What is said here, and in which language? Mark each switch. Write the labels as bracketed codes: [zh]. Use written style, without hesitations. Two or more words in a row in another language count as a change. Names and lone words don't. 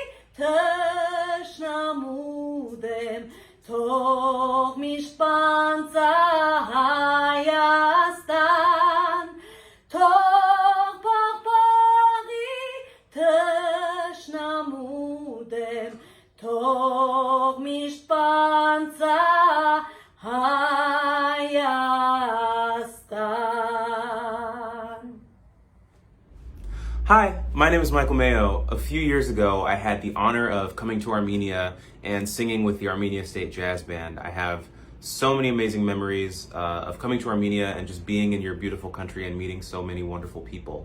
[hy] թշնամու դեմ, թող միշտ պանծա Հայաստան, թող փախփախի թշնամու դեմ, թող միշտ պանծա Հայաստան. [en] Hi, my name is Mೈքլ Մայոյի. A few years ago, I had the honor of coming to Armenia and singing with the Armenia State Jazz Band. I have so many amazing memories of coming to Armenia and just being in your beautiful country and meeting so many wonderful people.